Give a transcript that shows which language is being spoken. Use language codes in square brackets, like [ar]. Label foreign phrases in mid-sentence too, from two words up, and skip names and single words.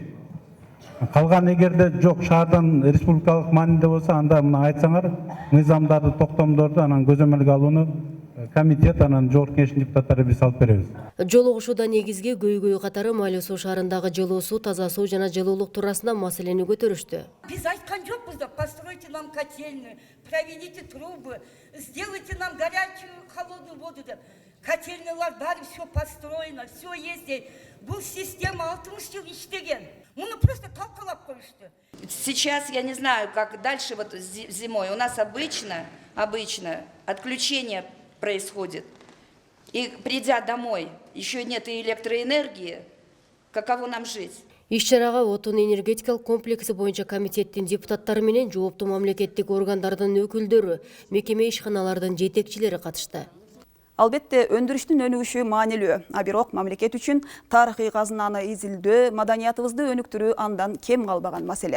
[ky] Калган эгерде жок шаардан республикалык маанилде болсо, анда муну айтсаңар, мыйзамдарды, токтомдорду анан көзөмөлгө алууну комитет анан жогорку кеңештин депутаттары биз алып беребиз. Жолугушууда негизги көйгөй катары Майлуу суу шаарындагы жылуу суу, таза суу жана жылуулук туурасында маселени көтөрүштү. Биз айткан жокпуз да, [ru] постройте нам котельную, проведите трубы, сделайте нам горячую холодную воду деп. [ky] Котельниялар баары все построено, все есть. Бул система 60 жыл иштеген. Муну просто талкалап коюшту. [ru] Сейчас я не знаю, как дальше вот зимой. У нас обычно отключение происходит. И придя домой, еще нет и электроэнергии. Каково нам жить? [ky] Иш-чарага отун энергетикалык комплекси боюнча комитеттин депутаттары менен жооптуу мамлекеттик органдардын өкүлдөрү, мекеме ишканалардын жетекчилери катышты. Албетте өндүрүштүн өнүгүшү маанилүү, а бирок мамлекет үчүн тарыхый казынаны изилдөө, маданиятыбызды өнүктүрүү андан кем калбаган маселе.